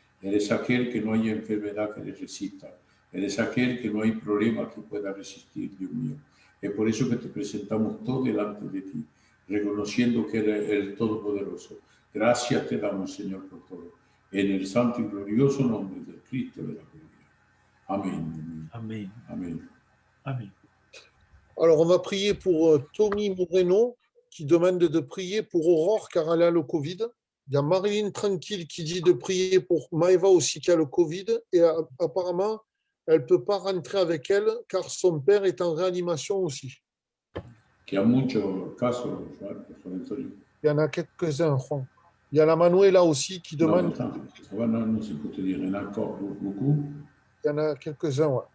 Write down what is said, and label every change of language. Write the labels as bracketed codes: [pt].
[es] Eres aquel que no haya enfermedad que le resista. Eres aquel que no hay problema que pueda resistir, Dios mío. Es por eso que te presentamos todo delante de ti, reconociendo que eres el Todopoderoso. Gracias te damos, Señor, por todo. En el santo y glorioso nombre del Cristo de la gloria. Amén. Amén. Amén. Amén. [fr] Alors, on va prier pour Tommy Moreno qui demande de prier pour Aurore car elle a le Covid. Il y a Marilyn Tranquille qui dit de prier pour Maëva aussi qui a le Covid. Et apparemment, elle ne peut pas rentrer avec elle car son père est en réanimation aussi. [es] Que a muchos casos, Juan Antonio. [fr] Il y en a quelques-uns, Juan. Il y a la Manuela aussi qui demande. Non, attends, ça va, non, c'est pour te dire, il y en a encore beaucoup. Il y en a quelques-uns, ouais.